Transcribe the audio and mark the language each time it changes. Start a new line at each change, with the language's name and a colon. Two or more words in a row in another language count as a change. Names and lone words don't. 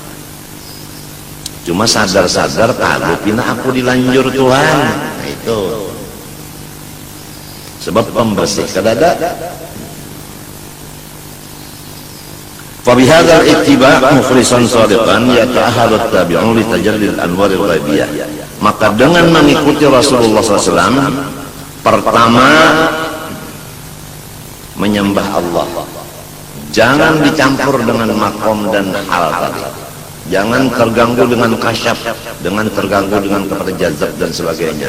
Banjar: Cuma sadar-sadar kalau pina aku dilanjur Tuhan. Nah, itu sebab pembersih kadada.
Arabic: فبهذا الاتباع مخلصا صادقا يتأهل التابعون لتجلي الأنوار الغيبية.
Indonesian: Maka dengan mengikuti Rasulullah SAW, pertama menyembah Allah, jangan dicampur dengan makom dan hal tadi. Jangan terganggu dengan kasyaf, dengan terganggu dengan kepada jazab dan sebagainya.